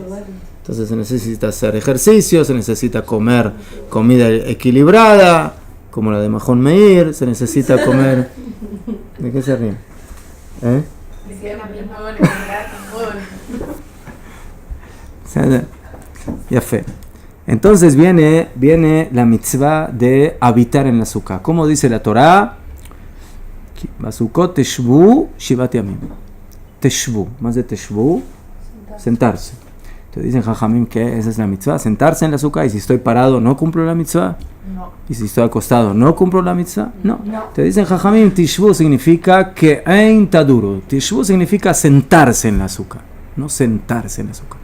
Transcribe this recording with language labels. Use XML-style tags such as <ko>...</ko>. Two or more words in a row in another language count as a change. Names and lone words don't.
<es>Entonces se necesita hacer ejercicio, se necesita comer comida equilibrada, como la de Mahon Meir, se necesita comer... ¿De qué se ríen? ¿Eh? Ya fe. Entonces viene la mitzvah de habitar en la Sukkah. ¿Cómo dice la Torah?</es> <he>בסוכות תשבו שבעת ימים.</he> <es>Teshvu, más de teshvu, sentarse. Te dicen jajamim que esa es la mitzvah, sentarse en la Sukkah, y si estoy parado no cumplo la mitzvah. No. Y si estoy acostado no cumplo la mitzvah. No. Te dicen jajamim, teshvu significa que</es> <he>עין תדורו.</he> <es>Teshvu significa sentarse en la Sukkah, no sentarse en la Sukkah.</es>